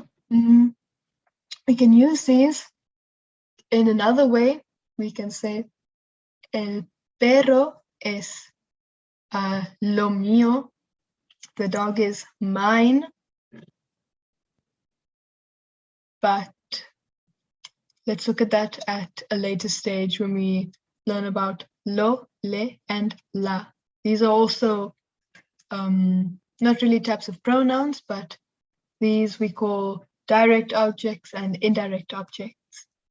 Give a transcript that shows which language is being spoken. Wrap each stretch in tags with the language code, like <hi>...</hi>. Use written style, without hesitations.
<en>We can use these in another way. We can say</en> <es>el perro es lo mío.</es> <en>The dog is mine. But let's look at that at a later stage when we learn about lo, le, and la. These are also not really types of pronouns, but these we call direct objects and indirect objects.</en>